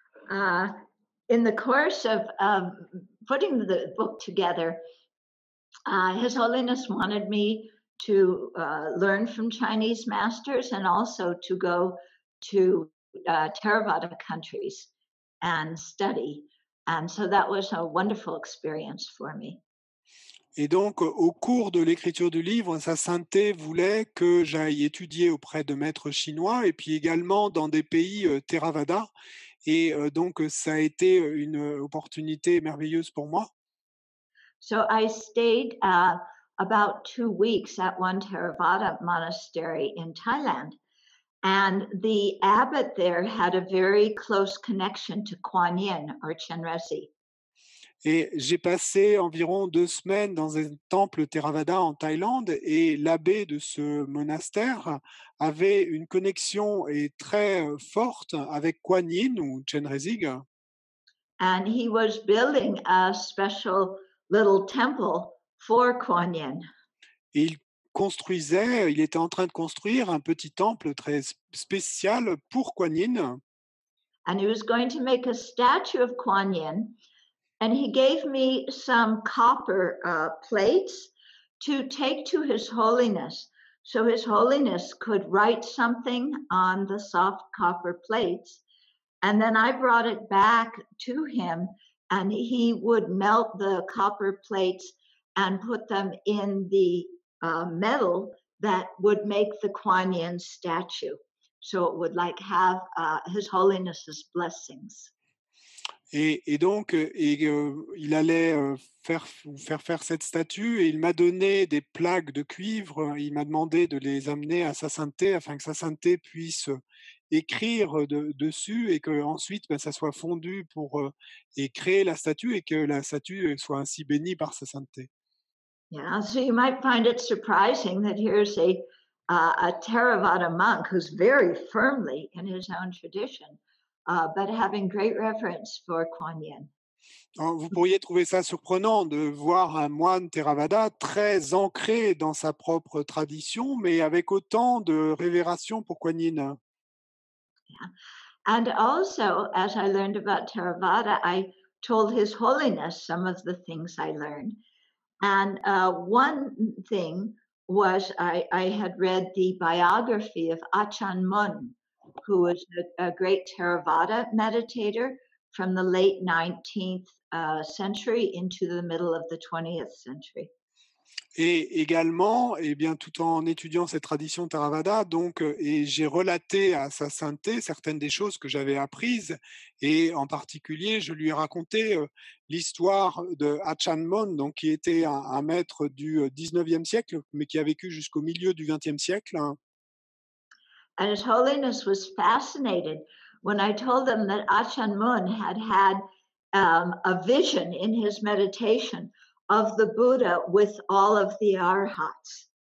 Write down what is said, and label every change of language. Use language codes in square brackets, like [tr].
[en] In the course of putting the book together, His Holiness wanted me to learn from Chinese masters and also to go to Theravada countries and study. And so that was a wonderful experience for me. [fr] Et donc, au cours de l'écriture du livre, Sa Sainteté voulait que j'aille étudier auprès de maîtres chinois et puis également dans des pays Theravada. Et donc, ça a été une opportunité merveilleuse pour moi. [en] So I stayed about 2 weeks at one Theravada monastery in Thailand. And the abbot there had a very close connection to Kuan Yin or Chenrezig. [fr] Et j'ai passé environ 2 semaines dans un temple Theravada en Thaïlande, et l'abbé de ce monastère avait une connexion très forte avec Kuan Yin ou Chenrezig. [en] And he was building a special little temple for Kuan Yin. [fr] Et il était en train de construire un petit temple très spécial pour Kuan Yin. [en] And he was going to make a statue of Kuan Yin. And he gave me some copper plates to take to His Holiness, so His Holiness could write something on the soft copper plates. And then I brought it back to him, and he would melt the copper plates and put them in the metal that would make the Kuan Yin statue. So it would like have His Holiness's blessings. [fr] Et donc, il allait faire cette statue et il m'a donné des plaques de cuivre. Il m'a demandé de les amener à sa sainteté afin que sa sainteté puisse écrire dessus et que ensuite ben, ça soit fondu pour et créer la statue et que la statue soit ainsi bénie par sa sainteté. [en] Yeah, so you might find it surprising that here's a Theravada monk who's very firmly in his own tradition, but having great reverence for Kuan Yin. [fr] Alors, vous pourriez trouver ça surprenant de voir un moine Theravada très ancré dans sa propre tradition, mais avec autant de révération pour Kuan Yin. [en] And also, as I learned about Theravada, I told His Holiness some of the things I learned. And one thing was I had read the biography of Achan Mun, who was a great Theravada meditator from the late 19th century into the middle of the 20th century. [fr] Et également, eh bien, tout en étudiant cette tradition Theravada, donc, et j'ai relaté à sa sainteté certaines des choses que j'avais apprises, et en particulier, je lui ai raconté l'histoire de Achan Mon, donc qui était un maître du 19e siècle, mais qui a vécu jusqu'au milieu du 20e siècle, hein. [en] And His Holiness was fascinated when I told him that Achan Mun had a vision in his meditation of the Buddha with all of the arhats.